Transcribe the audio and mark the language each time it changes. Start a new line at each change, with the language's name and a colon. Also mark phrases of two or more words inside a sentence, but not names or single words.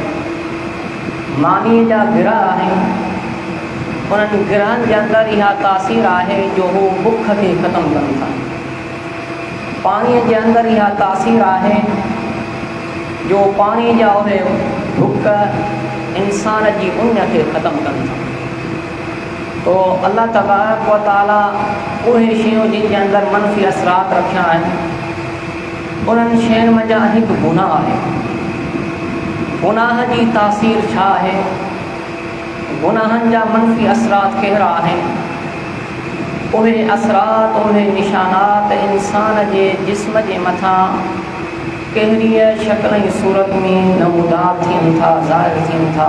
Sindhi: मानीअ जा गिरह आहिनि, उन्हनि गिरहनि जे अंदरि इहा तासीर आहे जो हू बुख खे ख़तमु कनि था। पाणीअ जे अंदरि इहा तासीर आहे जो पाणी जा उहे बुख इंसान जी उन खे ख़तमु कनि था। तो अल्लाह तबारक व तआला उहे शयूं जिन जे अंदरि मनफ़ी असरात रखिया आहिनि उन्हनि शयुनि मंझां हिकु गुनाह आहे। गुनाह जी तासीर छा आहे, गुनाहनि जा मनफ़ी असरात कहिड़ा आहिनि, उहे असरात उहे निशानात इंसान जे जिस्म जे मथां कहिड़ीअ शक्ल ऐं सूरत में नमूदार थियनि था, ज़ाहिर थियनि था।